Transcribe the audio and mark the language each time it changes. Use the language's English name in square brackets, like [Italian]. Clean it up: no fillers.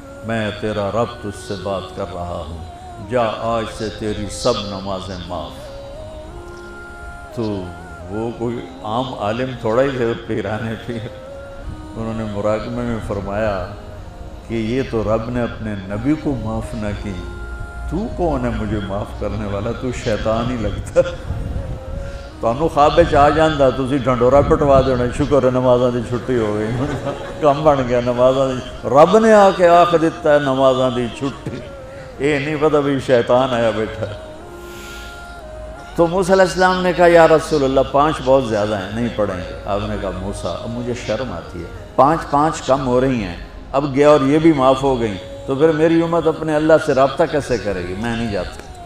[Urdu] میں تیرا رب تجھ سے بات کر رہا ہوں، جا آج سے تیری سب نمازیں معاف. تو وہ کوئی عام عالم تھوڑا ہی تھے پیران پیر. انہوں نے مراقبے میں فرمایا کہ یہ تو رب نے اپنے نبی کو معاف نہ کی، تو کون ہے مجھے معاف کرنے والا؟ تو شیطان ہی لگتا. [Punjabi] تانوں خواب وچ آ جاندا تسی ڈھنڈورا پٹوا دینا، شکر ہے نمازاں دی چھٹی ہو گئی، کم بن گیا نمازاں دی. رب نے آ کے آکھ دیتا ہے نمازاں دی چھٹی، یہ نہیں پتہ بھی شیطان آیا بیٹھا. [Urdu] تو موسیٰ علیہ السلام نے کہا یا رسول اللہ 5 بہت زیادہ ہیں، نہیں پڑھیں گے. آپ نے کہا موسیٰ اب مجھے شرم آتی ہے، 5 کم ہو رہی ہیں، اب گیا اور یہ بھی معاف ہو گئیں تو پھر میری امت اپنے اللہ سے رابطہ کیسے کرے گی؟ میں نہیں جاتا.